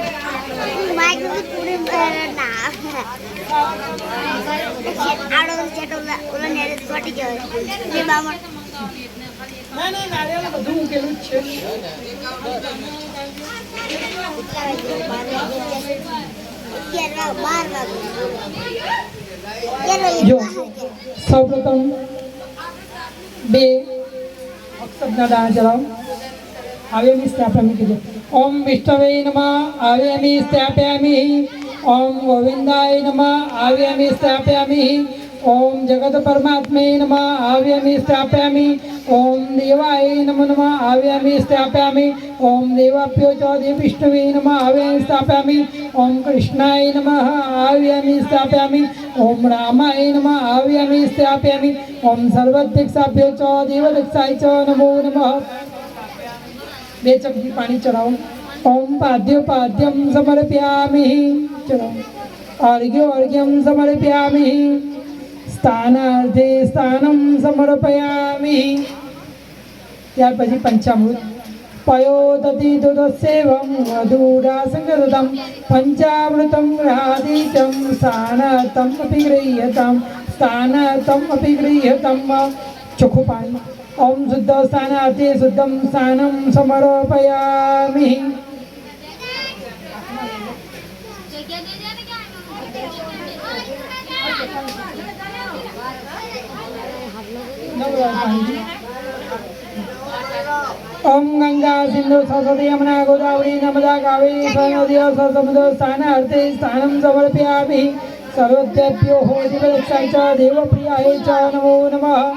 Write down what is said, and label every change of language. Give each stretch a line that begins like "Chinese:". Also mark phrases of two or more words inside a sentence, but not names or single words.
Gujarati: પછી ના નારિયેળ બધું મૂકેલું જ છે જો સૌપ્રથમ 2 અક્ષરના દાણા ચલાવો
Sanskrit: आव्यामि स्थापयामि કીધું ओम विष्णवे नमः आव्यामि स्थापयामि ओम गोविंदाय नमः आव्यामि स्थापयामि ओम जगत परमात्मे नमः आव्यामि स्थापयामि ओम देवाय नमो नमः आव्यामि स्थापयामि ओम देवाभ्यो च विष्णवे नमः आव्यामि स्थापयामि ओम कृष्णाय नमः आव्यामि स्थापयामि ओम रामाय नमः आव्यामि स्थापयामि ओम सर्वध्यक्षाभ्यो च देवदक्षाय च नमो नमः 2
Hindi: चमची पानी चढ़ाओ
Sanskrit: ओम पाद्योपाद्यं समर्पयामि चलो अर्घ्योऽर्घ्यं समर्पयामि स्थानार्थे स्थानं समर्पयामि
Gujarati: ત્યાર પછી પંચામૃત
Sanskrit: पयोदति दुदसेवं मधुरासंगतं पञ्चामृतं ग्रहादितं स्थानार्थम् अपि गृह्यताम्
Gujarati: ચોખ્ખું પાણી
Sanskrit: ओम शुद्ध स्थानार्थे शुद्धं स्थानं समर्पयामि ओम गंगा सिंधु सरस्वती यमुना गोदावरी नर्मदा कावेरी सरस्वती समुद्र स्थानार्थे स्थानं समर्पयामि सर्वद्भ्यो देवदक्षाय च देवप्रियाय च नमो नमः